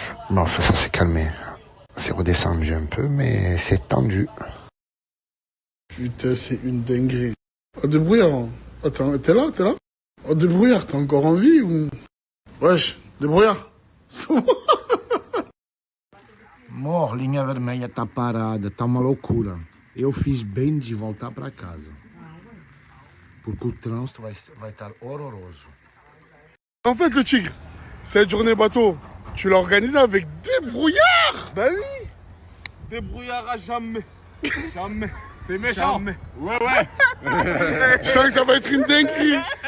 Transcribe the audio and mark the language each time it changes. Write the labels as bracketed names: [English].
[French] Mais enfin ça s'est calmé, c'est redescendu un peu, mais c'est tendu. Putain, c'est une dinguerie. Oh, débrouillard, attends, t'es là? Oh, débrouillard, t'es encore en vie ou... Wesh, débrouillard. [Portuguese] Amor, linha vermelha tá parada, tá uma loucura. Eu fiz bem de voltar para casa. Porque o trânsito vai estar horroroso. [French] En fait, le tigre, cette journée bateau, tu l'as organisée avec débrouillard. Ben oui. Débrouillard à jamais. Jamais. C'est méchant. Jamais. Ouais. Je sens que ça va être une dinguerie.